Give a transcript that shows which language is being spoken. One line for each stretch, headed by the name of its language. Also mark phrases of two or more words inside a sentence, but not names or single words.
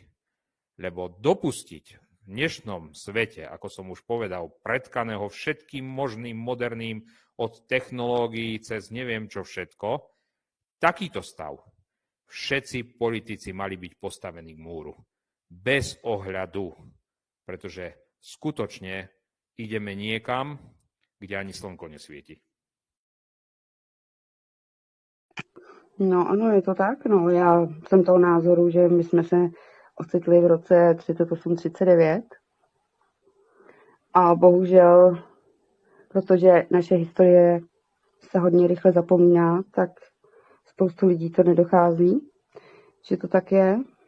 Slovak: Lebo dopustiť v dnešnom svete, ako som už povedal, pretkaného všetkým možným moderným od technológií cez neviem čo všetko, takýto stav všetci politici mali byť postavení k múru. Bez ohľadu, pretože skutočne ideme niekam, kde ani slnko nesvieti.
Czech: No ano, je to tak. No, já jsem toho názoru, že my jsme se ocitli v roce 38-39 a bohužel, protože naše historie se hodně rychle zapomíná, tak spoustu lidí to nedochází, že to tak je.